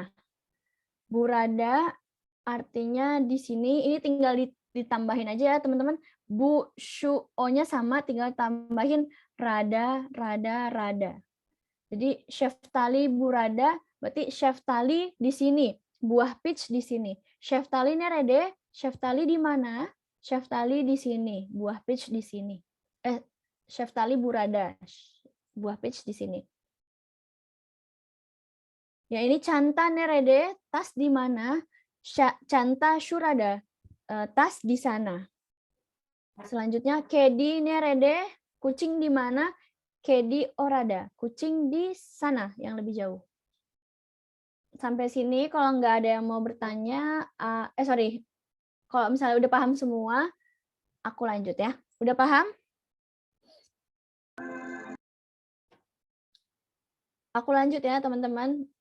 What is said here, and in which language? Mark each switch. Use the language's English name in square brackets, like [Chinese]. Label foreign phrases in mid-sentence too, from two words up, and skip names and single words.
[Indonesian] Burada artinya di sini, ini tinggal ditambahin aja ya teman-teman. Bu, shu, o-nya sama, tinggal tambahin [Turkish] rada, rada, rada. [Indonesian] Jadi [Turkish] sheftali burada, [Indonesian] berarti sheftali di sini, buah peach di sini. [Turkish] Sheftali nerede, [Indonesian] sheftali di mana? Sheftali di sini, buah peach di sini. [Turkish] Sheftali burada, [Indonesian] buah peach di sini. Ya ini [Turkish] canta nerede, [Indonesian] tas di mana? [Turkish] Canta shurada, [Indonesian] tas di sana. Selanjutnya [Turkish] kedi nerede, [Indonesian] kucing di mana? [Turkish] Kedi orada, [Indonesian] kucing di sana yang lebih jauh. Sampai sini kalau nggak ada yang mau bertanya, sorry, kalau misalnya udah paham semua, aku lanjut ya. Udah paham? Aku lanjut ya teman-teman.